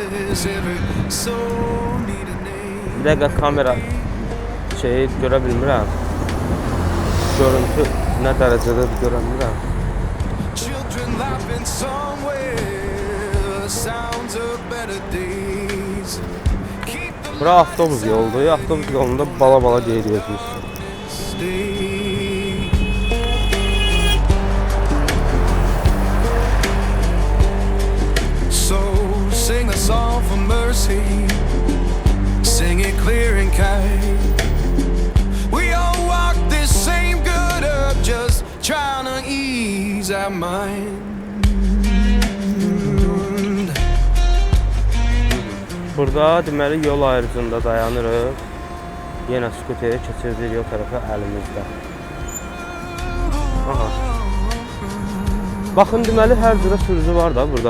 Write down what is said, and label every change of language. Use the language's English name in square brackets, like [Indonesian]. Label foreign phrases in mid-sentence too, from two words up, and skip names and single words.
[Azerbaijani] Bir dəqiqə kamera şeyi görə bilmirəm. Görüntü nə dərəcədə görə bilmirəm. Bura avtobus yoludur. Avtobus yolunda bala-bala geyirik biz. [English] So sing a song for mercy, sing it clear and kind. We all walk this same good up, just trying to ease our mind. [Azerbaijani] Burada deməli yol ayrıcında dayanırıq. Yenə skuteri keçirdik yol tərəfə əlimizdə. Aha. Baxın deməli hər cürə sürücü var da burada.